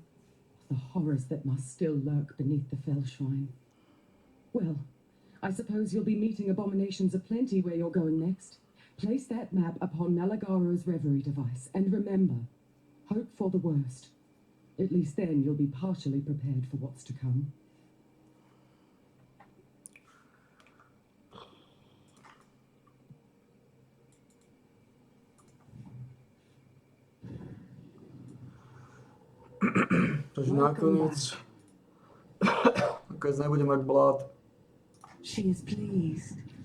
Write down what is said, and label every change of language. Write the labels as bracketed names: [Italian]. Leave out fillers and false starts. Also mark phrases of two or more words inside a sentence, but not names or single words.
[English] The horrors that must still lurk beneath the fell shrine. Well, I suppose you'll be meeting abominations aplenty where you're going next. Place that map upon Malagaro's reverie device, and remember, hope for the worst. At least then you'll be partially prepared for what's to come. [Slovak] Takže nakoniec nebude mať blát. [English] She is pleased.